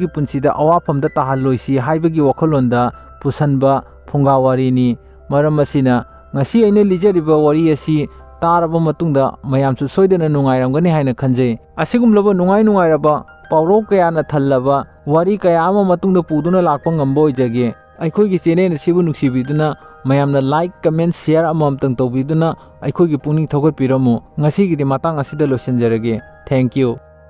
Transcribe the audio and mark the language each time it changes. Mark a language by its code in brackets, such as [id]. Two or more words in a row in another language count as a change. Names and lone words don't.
[mni] gi punsida awafamda tahalloisi haibagi wakhalonda pusanba phunga warini maram asina ngasi aina lijariba wari asi taraba matungda mayamchu soidana nungairamgani haina khanjai asigumlaba nungairaba pauro kayana thallaba wari kaya ama matungda puduna lakpa ngamba oijage aikhoi gi channel asibu nuksibiduna mayamna [en] like comment share [mni] amamtang tawbiduna aikhoi gi pungning thogotpiramo ngasi gi matang asida losenjarage [en] thank you